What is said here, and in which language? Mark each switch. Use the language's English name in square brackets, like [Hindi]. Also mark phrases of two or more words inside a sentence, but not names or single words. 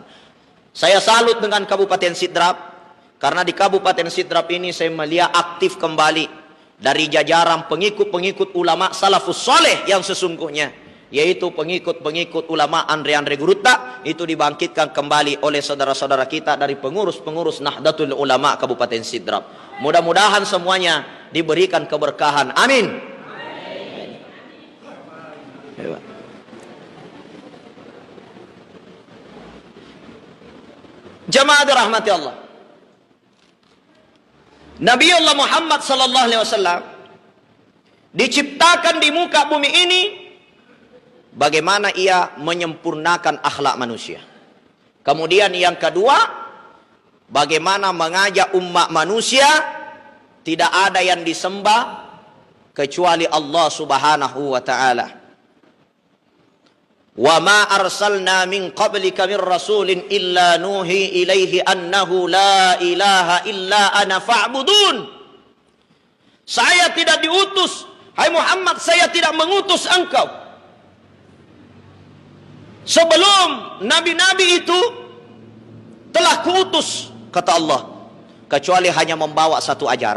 [Indonesian] Saya salut dengan Kabupaten Sidrap karena di Kabupaten Sidrap ini saya melihat aktif kembali dari jajaran pengikut-pengikut ulama [Arabic] السلف الصالح [Indonesian] yang sesungguhnya, yaitu pengikut-pengikut ulama Andre Gurutta, itu dibangkitkan kembali oleh saudara-saudara kita dari pengurus-pengurus Nahdlatul Ulama Kabupaten Sidrap. Mudah-mudahan semuanya diberikan keberkahan. Amin. Jamaah dirahmati Allah. Nabi Allah Muhammad [Arabic] صلى الله عليه وسلم [Indonesian] diciptakan di muka bumi ini bagaimana ia menyempurnakan akhlak manusia. Kemudian yang kedua, bagaimana mengajak umat manusia tidak ada yang disembah kecuali Allah [Arabic] سبحانه وتعالى. وما أرسلنا من قبلك من رسول إلا نوحي إليه أنه لا إله إلا أنا فاعبدون. [Indonesian] Saya tidak diutus, hai Muhammad, saya tidak mengutus engkau sebelum nabi-nabi itu telah kuutus, kata Allah, kecuali hanya membawa satu ajaran.